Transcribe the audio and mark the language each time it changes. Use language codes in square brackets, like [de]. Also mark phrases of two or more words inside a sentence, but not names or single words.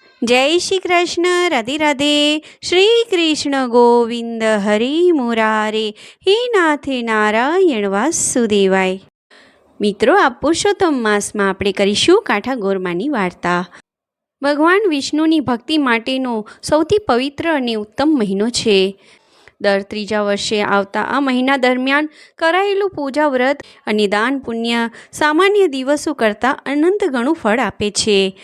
[hi] जय श्री कृष्ण। राधे राधे। [sa] श्री कृष्ण गोविंद हरि मुरारे। हे नाथ नारायण वासुदेवाय। [gu] મિત્રો, આ પુરુષોત્તમ માસમાં આપણે કરીશું કાંઠા ગોરમાની વાર્તા। ભગવાન વિષ્ણુની ભક્તિ માટેનો સૌથી પવિત્ર અને ઉત્તમ મહિનો છે। દર ત્રીજા વર્ષે આવતા આ મહિના દરમિયાન કરાયેલું પૂજા વ્રત અને દાન પુણ્ય સામાન્ય દિવસો કરતાં અનંત ગણું ફળ આપે છે।